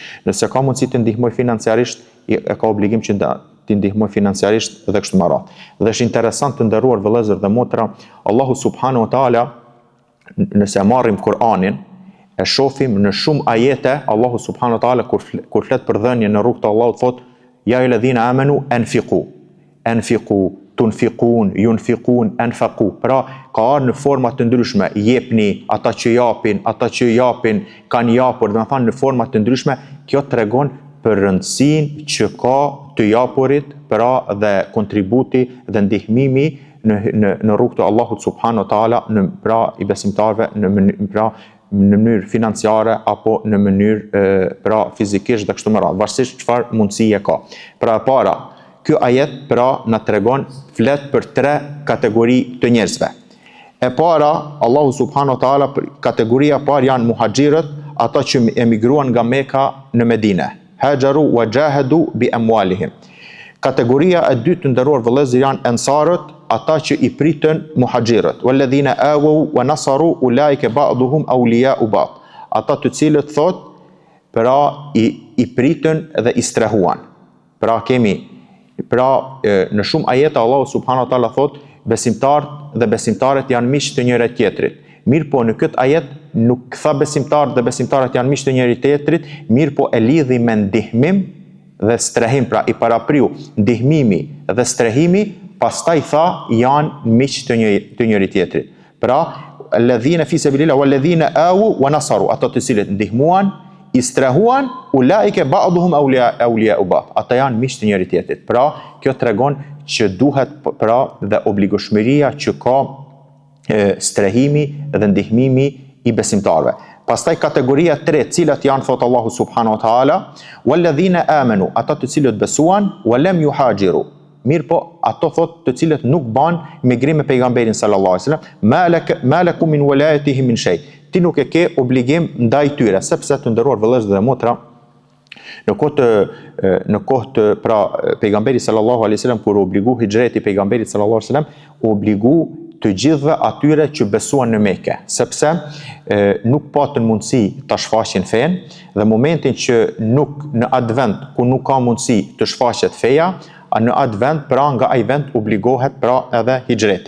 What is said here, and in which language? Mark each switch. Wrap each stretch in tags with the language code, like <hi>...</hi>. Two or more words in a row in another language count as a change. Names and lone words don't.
<sq>Nëse ka mundësi të ndihmoj financiarisht, e ka obligim që të ndihmoj financiarisht dhe kështu me radhë. Dhe është interesant të nderuar vëllezër dhe motra, Allahu</sq> <ar>سبحانه وتعالى,</ar> <sq>nëse marrim Kur'anin, e shohim në shumë ajete, Allahu</sq> <ar>سبحانه وتعالى</ar> <sq>kur flet për dhënien në rrugt të Allahut thot:</sq> <ar>"يا أيها الذين آمنوا أنفقوا." أنفقوا تنفقون ينفقون أنفقوا.</ar> <sq>Pra ka ardhur në forma të ndryshme, jepni, ata që japin, kanë japur, do të thonë në forma të ndryshme. Kjo tregon për rëndësinë që ka të japurit, pra dhe kontributi dhe ndihmimi në rrugt të Allahut</sq> <ar>سبحانه وتعالى,</ar> <sq>pra i besimtarëve në mënyrë financiare apo në mënyrë pra fizikisht dhe kështu me radhë, varësisht çfarë mundësie ka. Pra e para, ky ajet pra na tregon flet për 3 kategori të njerëzve. E para, Allahu</sq> <ar>سبحانه وتعالى,</ar> <sq>kategoria e parë janë muhaxhirët, ata që emigruan nga Mekka në Medinë.</sq> <ar>هاجروا وجاهدوا بأموالهم.</ar> <sq>Kategoria e dytë të nderuar vëllezër janë ensarët, ata që i pritën muhaxhirët.</sq> <ar>والذين آووا ونصروا أولئك بعضهم أولياء بعض.</ar> <sq>Ata të cilët thot pra i pritën dhe i strahuan. Pra kemi në shumë ajete Allahu</sq> <ar>سبحانه وتعالى</ar> <sq>thot besimtarët dhe besimtarët janë miq të njëri tjetrit. Mirë po në këtë ajet nuk tha besimtarët dhe besimtarët janë miq të njëri tjetrit, mirë po e lidhi me ndihmim dhe strehim, pra i parapriu ndihmimi dhe strehimi, pastaj tha janë miq të njëri tjetrit.</sq> <ar>Pra الذين في سبيل الله والذين آووا ونصروا,</ar> <sq>ata të cilët ndihmuan, i strehuan,</sq> <ar>أولئك بعضهم أولياء بعض,</ar> <sq>ata janë miq të njëri tjetrit. Pra kjo tregon që duhet pra dhe obligueshmëria që ka strehimi dhe ndihmimi i besimtarëve. Pastaj kategoria 3, cilat janë, thot Allahu</sq> <ar>سبحانه وتعالى, والذين آمنوا,</ar> <sq>ata të cilët besuan,</sq> <ar>ولم يهاجروا.</ar> <sq>Mirë po, ato thot të cilët nuk ban migrim me pejgamberin</sq> <ar>صلى الله عليه وسلم, ما لكم من ولايتهم من شيء.</ar> <sq>Ti nuk e ke obligim ndaj tyre, sepse të nderuar vëllezër dhe motra, Në kohë të pra pejgamberit</sq> <ar>صلى الله عليه وسلم</ar> <sq>kur u obligu hijreti pejgamberit</sq> <ar>صلى الله عليه وسلم,</ar> <sq>u obligu të gjithëve atyre që besuan në Mekë, sepse nuk patën mundësi ta shfaqin fen, dhe momentin që nuk në atë vend ku nuk ka mundësi të shfaqet feja, në atë vend, pra nga ai vend obligohet pra edhe hijreti.</sq>